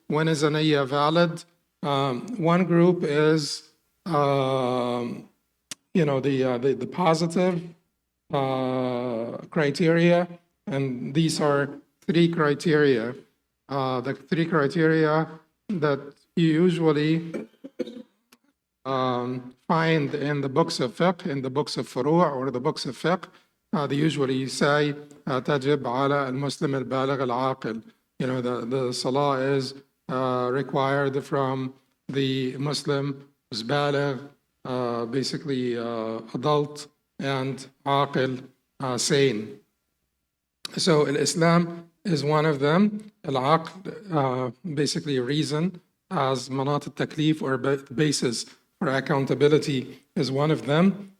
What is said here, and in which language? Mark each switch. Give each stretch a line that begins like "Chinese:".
English: When is a niyyah valid? One group is, the positive criteria, and these are three criteria. The three criteria that you usually find in the books of fiqh, in the books of furu' or the books of fiqh. They usually say
Arabic: تجب على المسلم البالغ العاقل.
English: The salah is required from the Muslim who's baligh, basically adult, and aqil, sane. So Islam is one of them. Al-aql, basically reason, as manat al-taklif, or basis for accountability, is one of them.